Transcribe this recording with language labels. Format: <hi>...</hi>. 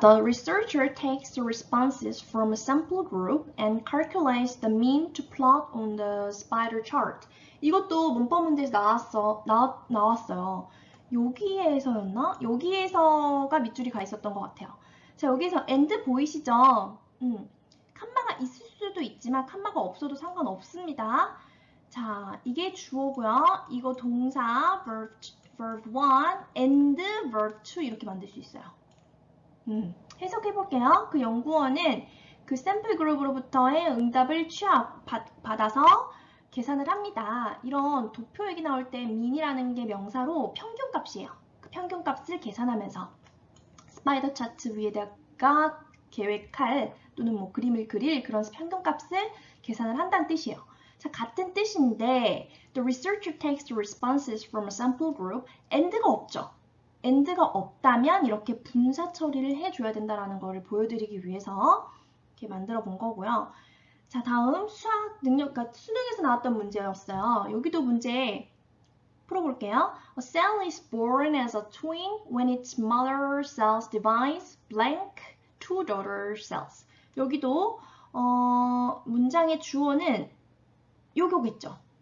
<en>The researcher takes the responses from a sample group and calculates the mean to plot on the spider chart.</en> <ko>이것도 문법 문제에서 나왔어요. 여기에서였나? 여기에서가 밑줄이 가 있었던 것 같아요. 자, 여기에서 and 보이시죠? 칸마가 있을 수도 있지만 칸마가 없어도 상관없습니다. 자, 이게 주어고요. 이거 동사 verb 1 and verb 2 이렇게 만들 수 있어요. 해석해 볼게요. 그 연구원은 그 샘플 그룹으로부터의 응답을 받아서 계산을 합니다. 이런 도표 얘기 나올 때 mean이라는 게 명사로 평균값이에요. 그 평균값을 계산하면서 스파이더 차트 위에다가 계획할 또는 뭐 그림을 그릴 그런 평균값을 계산을 한다는 뜻이에요. 자, 같은 뜻인데</ko> <en>the researcher takes the responses from a sample group and가</en> <ko>없죠. and가 없다면 이렇게 분사 처리를 해줘야 된다는 거를 보여드리기 위해서 이렇게 만들어 본 거고요. 자, 다음 수학 능력, 그러니까 수능에서 나왔던 문제였어요. 여기도 문제 풀어볼게요.</ko> <en>A cell is born as a twin when its mother cells divides blank two daughter cells.</en> <ko>여기도 문장의 주어는 요거겠죠.</ko>